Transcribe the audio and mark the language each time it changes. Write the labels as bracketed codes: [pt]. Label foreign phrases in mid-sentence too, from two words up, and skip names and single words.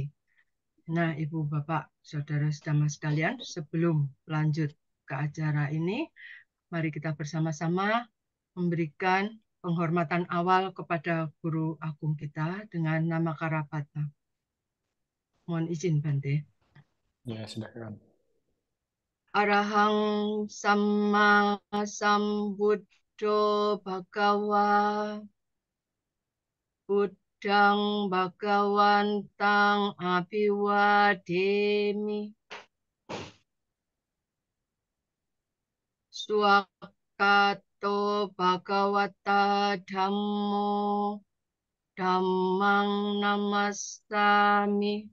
[id] Nah, Ibu, Bapak, saudara-saudara sekalian, sebelum lanjut ke acara ini, mari kita bersama-sama memberikan penghormatan awal kepada guru agung kita dengan nama Karapata. Mohon izin, Bante. Ya, silakan. [pi] Arahang Sama Sambuddho Bhagawa Buddhang Bhagawantang Abhiwademi Swakato Bhagawata Dhammo Dhammang Namasami